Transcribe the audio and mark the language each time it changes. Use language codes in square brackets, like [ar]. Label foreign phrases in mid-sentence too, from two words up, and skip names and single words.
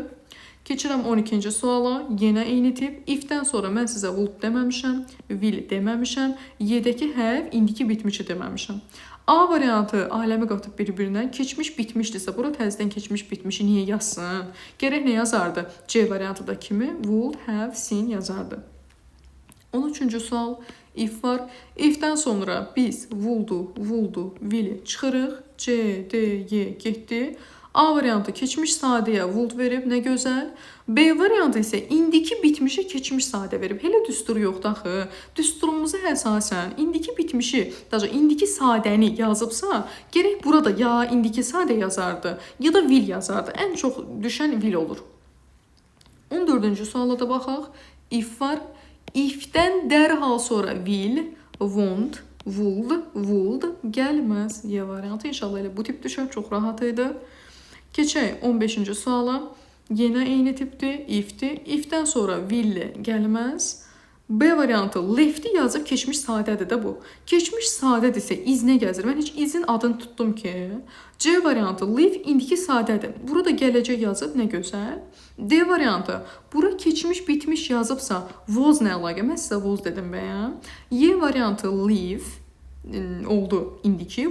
[az] Keçirəm 12-ci suala. Yenə eyni tip. If-dən sonra mən sizə would deməmişəm, will deməmişəm. Y-dəki have, indiki bitmişi deməmişəm. A variantı aləmi qatıb bir-birinə keçmiş bitmişdirsə, bura təzədən keçmiş bitmişi niyə yazsın? Gərək nə yazardı? C variantı da kimi [en] would have seen [az] yazardı. 13-cü sual. If var. If-dən sonra biz would'u, will'i çıxırıq. C, D, Y getdi. A variantı keçmiş sadəyə would verib, nə gözəl. B variantı isə indiki bitmişə keçmiş sadə verib. Elə düstur yoxdur axı. Düsturumuza əsasən indiki bitmişi, daha indiki sadəni yazıbsa, gərək burada ya indiki sadə yazardı, ya da will yazardı. Ən çox düşən will olur. 14-cü suala da baxaq. If var. If-dən dərhal sonra [en] will, won't, would [az] gəlməz. Y variantı inşallah elə bu tip düşər. Çox rahat idi. Keçək 15-ci suala. Yenə eyni tipdir. If-dir. If-dən sonra will gəlməz. B variantı left-i yazıb keçmiş sadədir də bu. Keçmiş sadədirsə iz nə gəzir? Mən heç izin adını tutdum ki. C variantı live indiki sadədir. Burada gələcək yazıb nə gözəl. D variantı bura keçmiş bitmiş yazıbsa was nə əlaqə? Mən sizə was dedim bəyəm. Y variantı live oldu indiki.